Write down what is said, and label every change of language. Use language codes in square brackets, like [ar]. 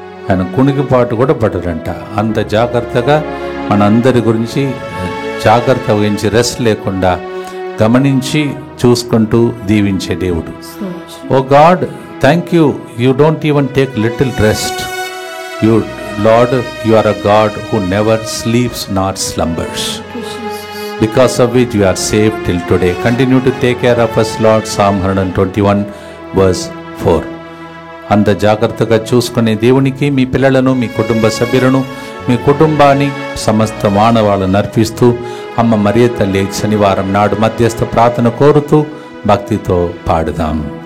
[te] ఆయన కునికిపాటు కూడా పడరంట. అంత జాగ్రత్తగా మనందరి గురించి జాగ్రత్త వహించి రెస్ట్ లేకుండా గమనించి చూసుకుంటూ దీవించే దేవుడు. [en] Oh God, thank you, you don't even take little rest. You Lord, you are a God who never sleeps not slumbers. Because of which you are saved till today. Continue to take care of us, Lord. Psalm 121 verse 4. [te] అంత జాగ్రత్తగా చూసుకునే దేవునికి మీ పిల్లలను, మీ కుటుంబ సభ్యులను, మీ కుటుంబాన్ని, సమస్త మానవాళ్ళను అర్పిస్తూ అమ్మ మరియ తల్లి శనివారం నాడు మధ్యస్థ ప్రార్థన కోరుతూ భక్తితో పాడుదాం.